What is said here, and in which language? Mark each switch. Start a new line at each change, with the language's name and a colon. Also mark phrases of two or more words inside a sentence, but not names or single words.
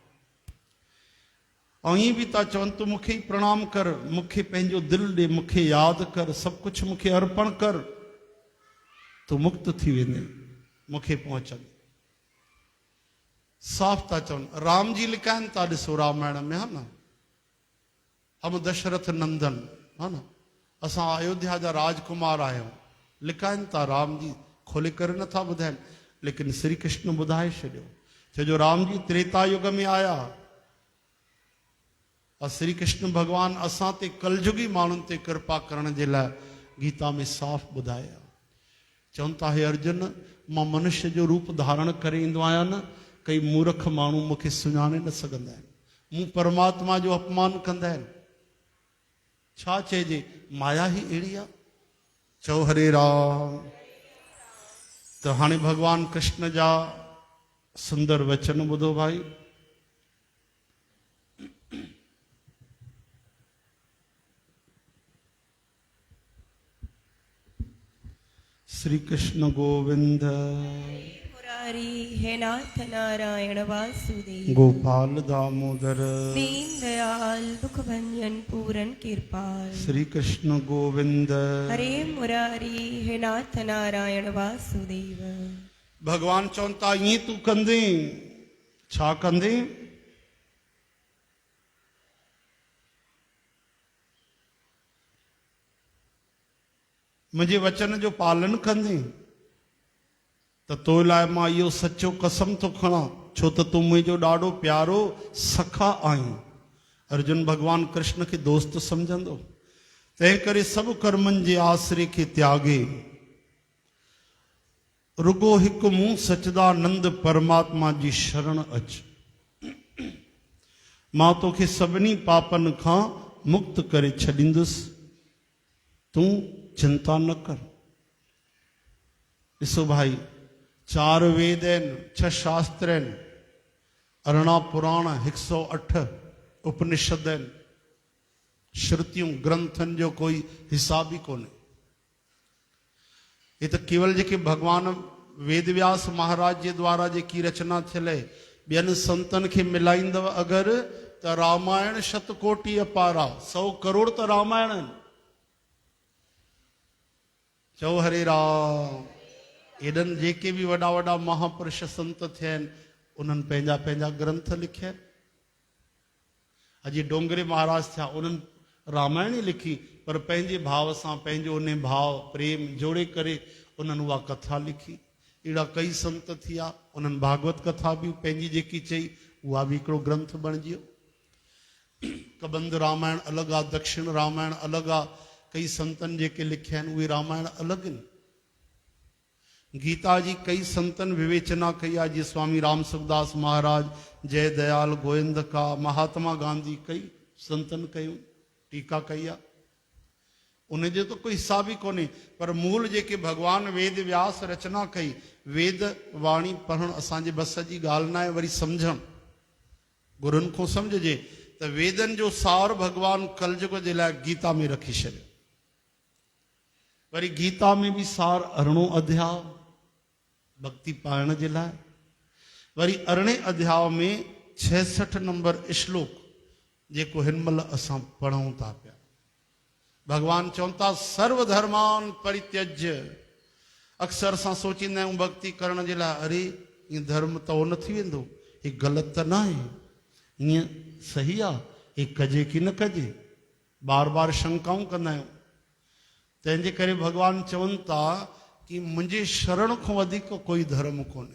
Sindhi: ऐं ईअं बि था चवनि तूं मूंखे ई प्रणाम कर, मूंखे पंहिंजो दिलि ॾे, मूंखे यादि कर, सभु कुझु मूंखे अर्पण कर, तूं मुक्त थी वेंदे, मूंखे पहुचंदे। साफ़ था चवनि। राम जी लिकाइनि था, ॾिसो रामायण में, है न,
Hindi: हम दशरथ नंदन,
Sindhi: है न, असां अयोध्या जा राजकुमार आहियूं, लिकाइनि था। राम जी खोले करे नथा ॿुधाइनि, लेकिन श्री कृष्ण ॿुधाए छॾियो। छो जो राम जी त्रेता युग में आया और श्री कृष्ण भगवान असां ते कलयुगी माण्हुनि ते कृपा करण जे लाइ गीता में साफ़ ॿुधाया। चवनि था हे अर्जुन, मां मनुष्य जो रूप धारण करे ईंदो आहियां न, कई मूर्ख माण्हू मूंखे सुञाणे न सघंदा आहिनि, मूं परमात्मा जो अपमान कंदा आहिनि। छा चइजे, माया ही अहिड़ी आहे। चओ हरे राम। त हाणे भगवान कृष्ण जा सुंदर वचन ॿुधो भाई। श्री कृष्ण गोविंद मुरारी हे नाथ नारायण वासुदेव, गोपाल दामोदर
Hindi: दीन दयाल दुख भंजन पूरन कृपाल।
Sindhi: श्री कृष्ण गोविंद हरे मुरारी हे नाथ नारायण वासुदेव। भगवान चवनि था ईअं तूं कंदे, छा कंदे, मुंहिंजे वचन जो पालन कंदे त तो लाइ मां इहो सचो कसम थो खणां, छो त तूं मुंहिंजो ॾाढो प्यारो सखा आहीं। अर्जुन भगवान कृष्ण खे दोस्त सम्झंदो, तंहिं करे सभु कर्मनि जे आसरे खे त्यागे रुगो हिकु मूं सच्चिदानंद परमात्मा जी शरण अच। मां तोखे सभिनी पापनि खां मुक्त करे छॾींदुसि, तूं चिंता न कर। ॾिसो भाई, 4 वेद आहिनि, 6 शास्त्र आहिनि, 18 पुराण, 108 उपनिषद आहिनि, श्रुतियूं, ग्रंथनि जो कोई हिसाब ई कोन्हे। ये त केवल जेके भगवान वेद व्यास महाराज जे द्वारा जेकी रचना थियल आहे, ॿियनि संतनि खे मिलाईंदव अगरि त रामायण शतकोटि अपारा, 100 करोड़ त रामायण आहिनि। चओ हरे राम। एॾनि जेके बि वॾा वॾा महापुरुष संत थिया आहिनि, उन्हनि पंहिंजा पंहिंजा ग्रंथ लिखिया आहिनि। अॼु डोंगरे महाराज थिया, उन्हनि रामायण ई लिखी, पर पंहिंजे भाव सां, पंहिंजो उन भाव प्रेम जोड़े करे उन्हनि उहा कथा लिखी। अहिड़ा कई संत थिया, उन्हनि भागवत कथा बि पंहिंजी जेकी चई, उहा बि हिकिड़ो ग्रंथ बणिजी वियो। कबंद रामायण अलॻि आहे, दक्षिण रामायण अलॻि आहे, कई संतनि जेके लिखिया आहिनि उहे रामायण अलॻि आहिनि। गीता जी कई संतनि विवेचना कई आहे, जीअं स्वामी राम सुखदास महाराज, जय दयाल गोविंद का, महात्मा गांधी, कई संतनि कयूं, टीका कई आहे। उनजो तो कोई हिसाब ही कोन्हे, पर मूल जेके भगवान वेद व्यास रचना कई, वेद वाणी पढ़ण असांजे बस जी ॻाल्हि न आहे, वरी सम्झण। गुरुनि को समझजे तो वेदन जो सार भगवान कलयुग जे लाइ गीता में रखी छॾियो। वरी गीता में भी सार 18 अध्याय भक्ति पाइण जे लाइ। वरी 18 अध्याय में 66 नंबर श्लोक जेको हिनमल असां पढ़ूं था पिया। भगवान चवनि था
Sanskrit: सर्वधर्मान परित्यज्य।
Sindhi: अक्सर असां सोचींदा आहियूं भक्ति करण जे लाइ अरे ईअं धर्म त उहो न थी वेंदो, हीअ ग़लति त न आहे, ईअं सही आहे, हीअ कजे की न कजे, बार बार शंकाऊं कंदा आहियूं। तंहिंजे करे भगवान चवनि था कि मुंहिंजे शरण खां वधीक कोई धर्म कोन्हे।